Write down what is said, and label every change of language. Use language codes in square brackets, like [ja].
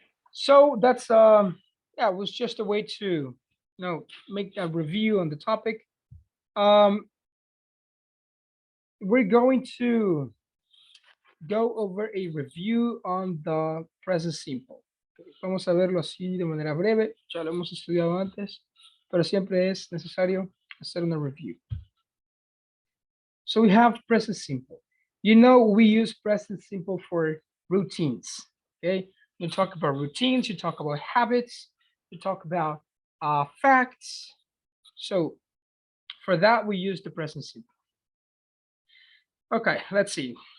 [en] So that's yeah, it was just a way to make a review on the topic. We're going to go over a review on the present simple. [es] Vamos a verlo así de manera breve. Ya lo hemos estudiado antes, pero siempre es necesario hacer una review. [en] So we have present simple. You know, we use present simple for routines. Okay, you talk about routines, you talk about habits, you talk about facts. So for that, we use the present simple. Okay, let's see.